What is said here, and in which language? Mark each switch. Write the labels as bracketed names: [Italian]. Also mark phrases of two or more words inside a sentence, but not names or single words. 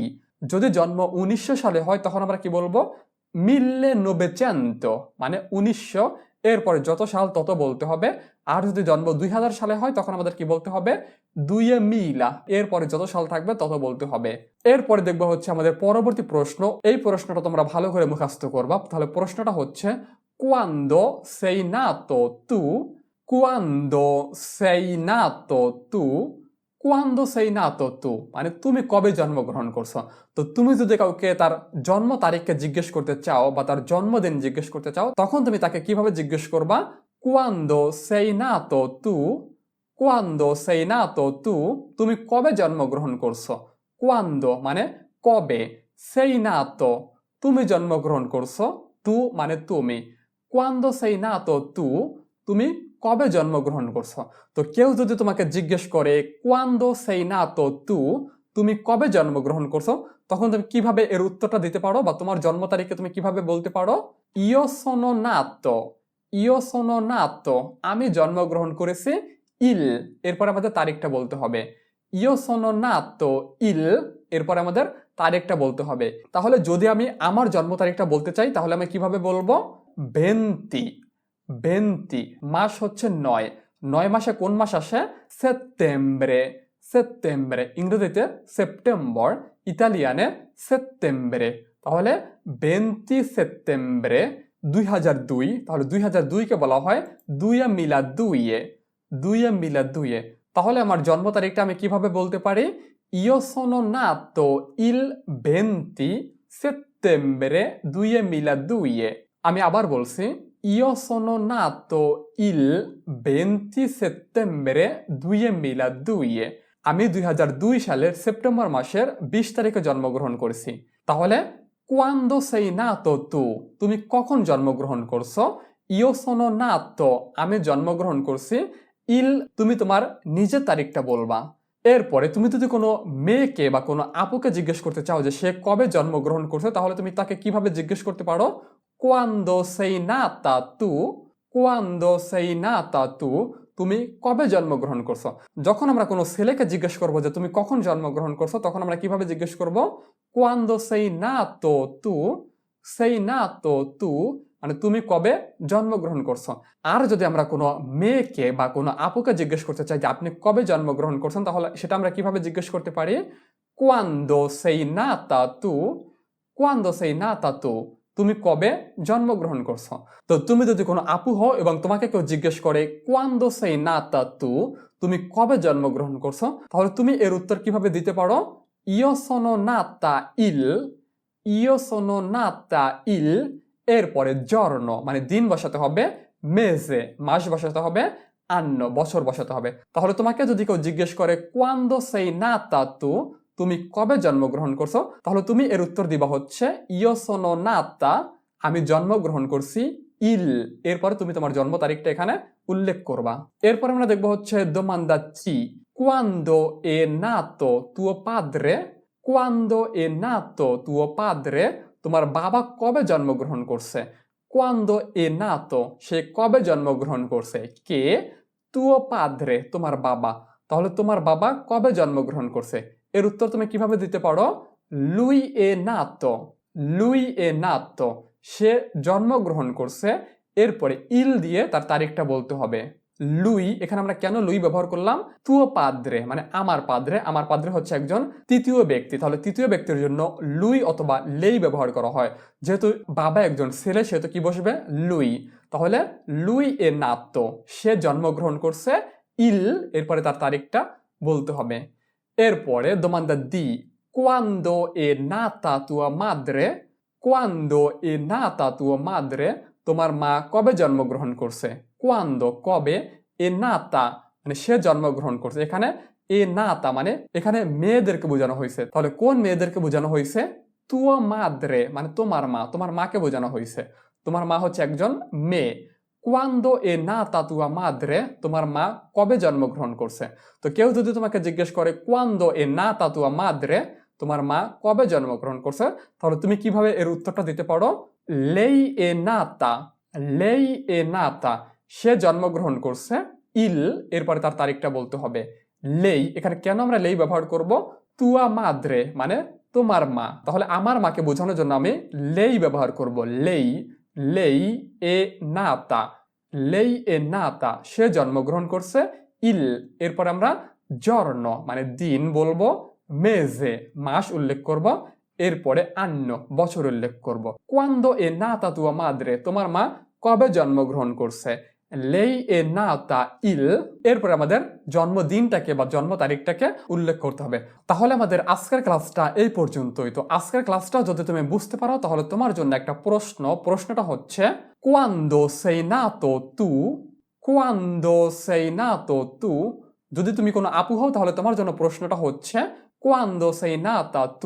[Bangla] যদি জন্ম 1900 সালে হয় তখন আমরা কি বলবো? 1900 মানে 1900। এরপরে যত সাল তত বলতে হবে। আর যদি জন্ম 2000 সালে হয় তখন আমাদের কি বলতে হবে? 2000, এরপরে যত সাল থাকবে তত বলতে হবে। এরপরে দেখবো হচ্ছে আমাদের পরবর্তী প্রশ্ন। এই প্রশ্নটা তোমরা ভালো করে মুখস্থ করবা। তাহলে প্রশ্নটা হচ্ছে [Italian] quando sei nato tu, quando sei nato tu, [Bangla] quando sei nato tu মানে তুমি কবে জন্মগ্রহণ করছো। তো তুমি যদি কাউকে তার জন্ম তারিখকে জিজ্ঞেস করতে চাও বা তার জন্মদিন জিজ্ঞেস করতে চাও, তখন তুমি তাকে কিভাবে জিজ্ঞেস করবা? [Italian] quando sei nato tu, quando sei nato tu, [Bangla] তুমি কবে জন্মগ্রহণ করছো। quando মানে কবে, [Italian] sei nato [Bangla] তুমি জন্মগ্রহণ করছো, tu মানে তুমি। [Italian] quando sei nato tu [Bangla] তুমি কবে জন্মগ্রহণ করছো। তো কেউ যদি তোমাকে জিজ্ঞেস করে [Italian] quando sei nato tu [Bangla] তুমি কবে জন্মগ্রহণ করছো, তখন তুমি কিভাবে এর উত্তরটা দিতে পারো বা তোমার জন্ম তারিখে তুমি কিভাবে বলতে পারো? [Italian] io sono nato, io sono nato [Bangla] আমি জন্মগ্রহণ করেছি il, এরপর আমাদের তারিখটা বলতে হবে। [Italian] io sono nato il, [Bangla] এরপর আমাদের তারিখটা বলতে হবে। তাহলে যদি আমি আমার জন্ম তারিখটা বলতে চাই তাহলে আমি কিভাবে বলবো? 20, 20 মাস হচ্ছে 9, 9 মাসে কোন মাস আসে? সেপ্টেম্বরে, সেপ্টেম্বরে। ইংরেজিতে সেপ্টেম্বর, ইতালিয়ানে সেপ্টেম্বরে। তাহলে 20 সেপ্টেম্বরে 2002। তাহলে 2002কে বলা হয় 2002, 2002। তাহলে আমার জন্ম তারিখটা আমি কিভাবে বলতে পারি? [Italian] Io sono nato il 20 settembre 2002। [Bangla] আমি আবার বলছি, [Italian] Io sono nato il 20 settembre 2002। [Bangla] আমি 2002 সালের সেপ্টেম্বর মাসের 20 তারিখে জন্মগ্রহণ করেছি। [Italian] তাহলে quando sei nato tu? [Bangla] তুমি কখন জন্মগ্রহণ করছো? [Italian] Io sono nato, [Bangla] আমি জন্মগ্রহণ করছি। Il, তুমি তোমার নিজের তারিখটা বলবা। এরপরে তুমি যদি কোনো মেয়েকে বা কোনো আপুকে জিজ্ঞেস করতে চাও যে সে কবে জন্মগ্রহণ করছে, তাহলে তুমি তাকে কিভাবে জিজ্ঞেস করতে পারো? [Italian] Quando sei nata tu? Quando sei nata tu? [Bangla] তুমি কবে জন্মগ্রহণ করছো? যখন আমরা কোনো ছেলেকে জিজ্ঞেস করবো যে তুমি কখন জন্মগ্রহণ করছো, তখন আমরা কিভাবে জিজ্ঞেস করব? [Italian] Quando sei nato tu? Sei nato tu? [Bangla] মানে তুমি কবে জন্মগ্রহণ করছো। আর যদি আমরা কোনো মেয়েকে বা কোনো আপুকে জিজ্ঞেস করতে চাই যে আপনি কবে জন্মগ্রহণ করছেন, তাহলে সেটা আমরা কিভাবে জিজ্ঞেস করতে পারি? [Italian] Quando sei nata tu? Quando sei nata tu? [Bangla] তুমি কবে জন্মগ্রহণ করছো। তো তুমি যদি কোনো আপু হও এবং তোমাকে কেউ জিজ্ঞেস করে [Italian] Quando sei nata tu? [Bangla] তুমি কবে জন্মগ্রহণ করছো, তাহলে তুমি এর উত্তর কিভাবে দিতে পারো? [Italian] Io sono nata il, io sono nata il, [Bangla] এরপরে জর্ন মানে দিন বসাতে হবে, মেজে মাস বসাতে হবে, আন্ন বছর বসাতে হবে। তাহলে তোমাকে যদি কেউ জিজ্ঞেস করে [Italian] Quando sei nata tu? [Bangla] তুমি কবে জন্মগ্রহণ করছো, তাহলে তুমি এর উত্তর দিবা হচ্ছে [Italian] Io sono nata, [Bangla] আমি জন্মগ্রহণ করছি, il, এরপরে তুমি তোমার জন্ম তারিখটা এখানে উল্লেখ করবা। [Italian] এরপর আমরা দেখবো হচ্ছে domanda C, quando è nato tuo padre? Quando è nato tuo padre? [Bangla] তোমার বাবা কবে জন্মগ্রহণ করছে? [Italian] Quando è nato, [Bangla] সে কবে জন্মগ্রহণ করছে? কে? [Italian] tuo padre, [Bangla] তোমার বাবা। তাহলে তোমার বাবা কবে জন্মগ্রহণ করছে? এর উত্তর তুমি কিভাবে দিতে পারো? [Italian] Lui è nato, lui è nato, [Bangla] সে জন্মগ্রহণ করছে। এরপরে ইল দিয়ে তার তারিখটা বলতে হবে। লুই, এখানে আমরা কেন লুই ব্যবহার করলাম? [Italian] tuo padre [Bangla] মানে আমার পাদ্রে, আমার পাদ্রে হচ্ছে একজন তৃতীয় ব্যক্তি, তাহলে তৃতীয় ব্যক্তির জন্য লুই অথবা লেই ব্যবহার করা হয়। যেহেতু বাবা একজন ছেলে, সেহেতু কি বসবে? লুই। তাহলে [Italian] lui è nato, [Bangla] সে জন্মগ্রহণ করছে, ইল এরপরে তার তারিখটা বলতে হবে। [Italian] এরপরে domanda di, quando è nata tua madre? Quando è nata tua madre? [Bangla] তোমার মা কবে জন্মগ্রহণ করছে? Quando কবে, [Italian] è nata [Bangla] মানে সে জন্মগ্রহণ করছে। এখানে [Italian] è nata [Bangla] মানে এখানে মেয়েদেরকে বোঝানো হয়েছে। তাহলে কোন মেয়েদেরকে বোঝানো হয়েছে? [Italian] tua madre [Bangla] মানে তোমার মা, তোমার মাকে বোঝানো হয়েছে। তোমার মা হচ্ছে একজন মেয়ে। [Italian] Quando è nata tua madre? [Bangla] তোমার মা কবে জন্মগ্রহণ করছে। তো কেউ যদি তোমাকে জিজ্ঞেস করে [Italian] Quando è nata tua madre? [Bangla] তোমার মা কবে জন্মগ্রহণ করছে, তাহলে তুমি কিভাবে এর উত্তরটা দিতে পারো? [Italian] Lei è nata, lei è nata, [Bangla] সে জন্মগ্রহণ করছে, ইল এরপরে তার তারিখটা বলতে হবে। লেই, এখানে কেন আমরা লেই ব্যবহার করব? [Italian] tua madre [Bangla] মানে তোমার মা, তাহলে আমার মাকে বোঝানোর জন্য আমি লেই ব্যবহার করব। [Italian] lei, lei è nata, lei è nata, [Bangla] সে জন্মগ্রহণ করছে, ইল এরপরে আমরা জর্ন মানে দিন বলবো, মেজে মাস উল্লেখ করব, এরপরে আন্ন বছর উল্লেখ করব। [Italian] Quando è nata tua madre? [Bangla] তোমার মা কবে জন্মগ্রহণ করছে। [Italian] Lei è nata il, [Bangla] এরপরে আমাদের জন্মদিনটাকে বা জন্ম তারিখটাকে উল্লেখ করতে হবে। তাহলে আমাদের আজকের ক্লাসটা এই পর্যন্তই। তো আজকের ক্লাসটা যদি তুমি বুঝতে পারো, তাহলে তোমার জন্য একটা প্রশ্নটা হচ্ছে [Italian] Quando sei nato tu? Quando sei nato tu? [Bangla] যদি তুমি কোনো আপু হও, তাহলে তোমার জন্য প্রশ্নটা হচ্ছে [Italian] Quando sei nata tu?